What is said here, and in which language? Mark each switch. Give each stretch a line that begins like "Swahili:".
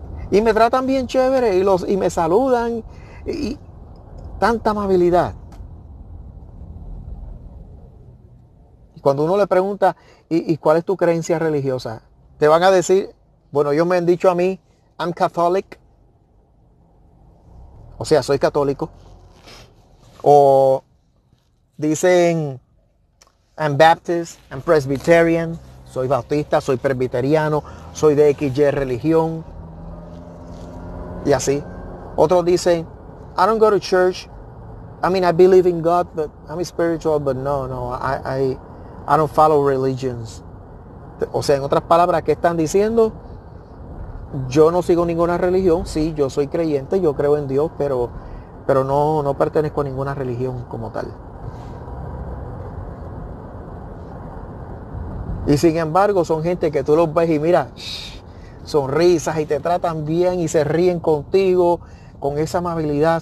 Spanish: Y me tratan bien chévere y me saludan. Y tanta amabilidad. Y cuando uno le pregunta, ¿y cuál es tu creencia religiosa? Te van a decir, bueno, ellos me han dicho a mí,
English: I'm Catholic.
Spanish: O sea, soy católico. O dicen,
English: I'm Baptist, I'm Presbyterian.
Spanish: Soy bautista, soy presbiteriano, soy de XY religión. Y así. Otros dicen,
English: I don't go to church. I mean, I believe in God, but I'm spiritual, but no, I don't follow religions.
Spanish: O sea, en otras palabras, ¿qué están diciendo? Yo no sigo ninguna religión. Sí, yo soy creyente, yo creo en Dios, pero no pertenezco a ninguna religión como tal. Y sin embargo, son gente que tú los ves y mira, sonrisas y te tratan bien y se ríen contigo con esa amabilidad.